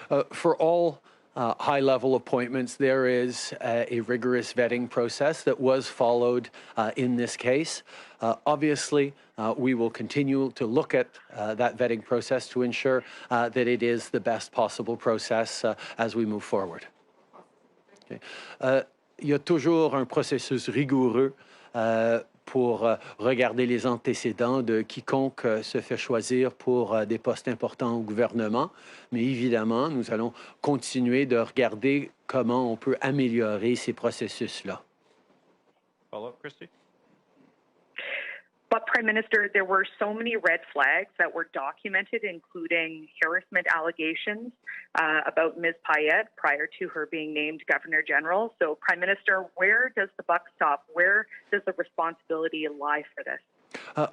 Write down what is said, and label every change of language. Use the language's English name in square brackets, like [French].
[English] For all high-level appointments, there is a rigorous vetting process that was followed in this case. Obviously, we will continue to look at that vetting process to ensure that it is the best possible process as we move forward. [French] Okay. Il y a toujours un processus rigoureux pour regarder les antécédents de quiconque se fait choisir pour des postes importants au gouvernement. Mais évidemment, nous allons continuer de regarder comment on peut améliorer ces processus-là. [English] Follow-up, Christy? But, Prime Minister, there were so many red flags that were documented, including harassment allegations about Ms. Payette prior to her being named Governor General. So, Prime Minister, where does the buck stop? Where does the responsibility lie for this?